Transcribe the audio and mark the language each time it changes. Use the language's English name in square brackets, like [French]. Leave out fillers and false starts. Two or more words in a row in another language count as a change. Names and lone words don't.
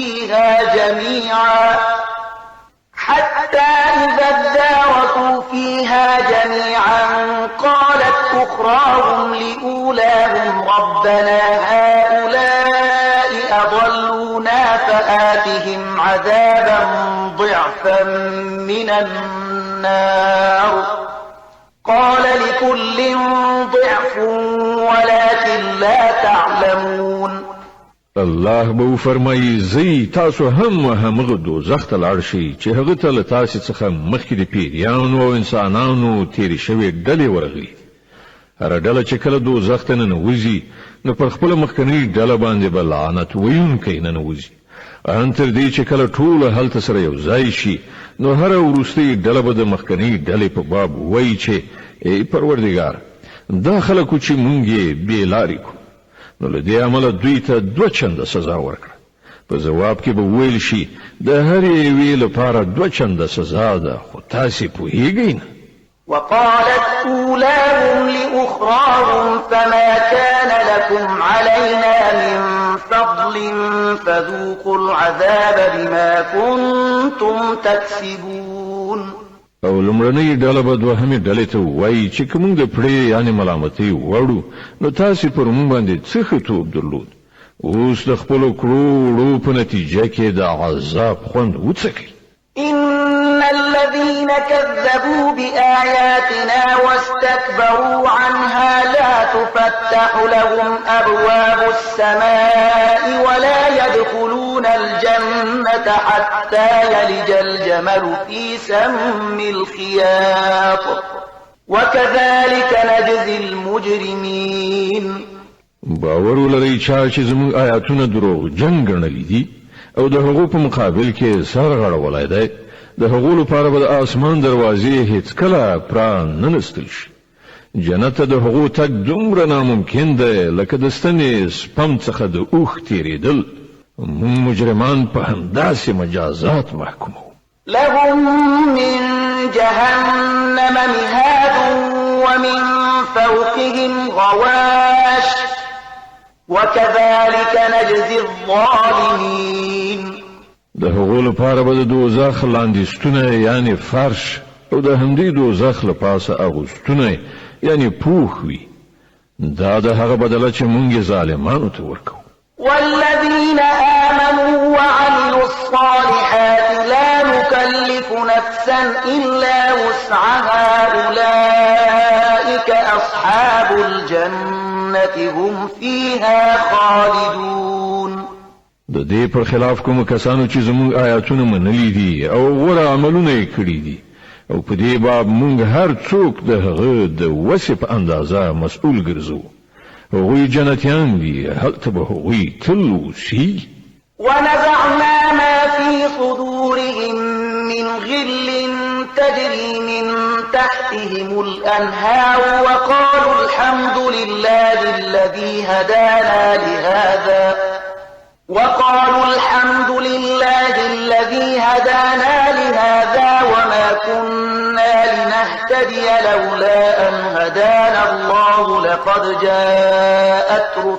[Arabic] فيها جميعا قالت أخراهم لأولاهم ربنا هؤلاء أضلونا فآتهم عذابا ضعفا من النار قال لكل ضعف ولكن لا تعلمون. [Pashto] الله به فرمایي زی تاسو همغه دوزخ ته لاړ شئ چې هغه ته له تاسې څخه مخکې د پیریانو او انسانانو تېرې شوې ډلې ورغلي. هره ډله چې کله دوزخ ته ننوځي نو پر خپله مخکنۍ ډله باندې به لعنت ویونکی ننوځي ان تر دې چې کله ټوله هلته سره یو ځای شي نو هره وروستۍ ډله به د مخکنۍ ډلې په باب وایي چې ای پروردګار دا خلکو چې مونږ یې بې لارې کړو نو له دې امله دوی ته 2 چنده سزا ورکړه. په ځواب کې به ویل شي د هرې یوې لپاره 2 چنده سزا ده خو تاسې پوهیږئ نه. [Arabic] وقالت أولاهم لأخراهم فما كان لكم علينا من فضل فذوقوا العذاب بما كنتم تكسبون. [Pashto] او او لمړنۍ ډله به دوهمې ډلې ته وایي چې کوم د پړې یعنی ملامتۍ وړو نو تاسو پر موږ باندې څه ښه توب درلود اوس د خپل کړو په نتیجه کې د عذاب خوند وڅکئ [Arabic] إن الذين كذبوا بآياتنا واستكبروا عنها لا تفتح لهم أبواب السماء ولا يدخلون الجنة حتى يلج الجمل في سم الخياط وكذلك نجزي المجرمين [Pashto] باور ولرئ چې زموږ آیاتونه دروغ جن ګڼلې دي او د هغو په مقابل کې سر غړولای دی د هغو لپاره به د اسمان دروازې هیڅ کله پران نه نستل شي جنت د هغو تک دومره ناممکن دی لکه د ستنې سپم څخه د اوښ تیریدل موږ مجرمان په همداسې مجازات محکومو [Arabic] لهم من جهنم مهاد ومن فوقهم غواش وكذلك نجزي الظالمين [Pashto] د هغو لپاره به د دوزخ لاندې یعنی فرش او د همدې دوزخ له پاسه اغوستونه یعنی پوخ وي دا د هغه بدله چې مونږ ظالمانو ته ورکو [Arabic] والذين آمنوا وعملوا الصالحات لا نكلف نفسا إلا وسعها أولئك أصحاب الجنة هم فيها خالدون [Pashto] د دې پر خلاف کوم کسانو چې زموږ آیاتونه منلي دي او غوره عملونه یې کړي دي او په دې باب مونږ هر څوک د هغه د وسې په اندازه مسؤل ګرځو هغوی جنتیان دي هلته به هغوی تل اوسي [Arabic] ونزعنا ما في صدورهم من غل تجري من تحتهم الأنهار وقالوا الحمد لله الذي هدانا لهذا وما كنا لنهتدي لولا أن هدانا الله لقد جاءت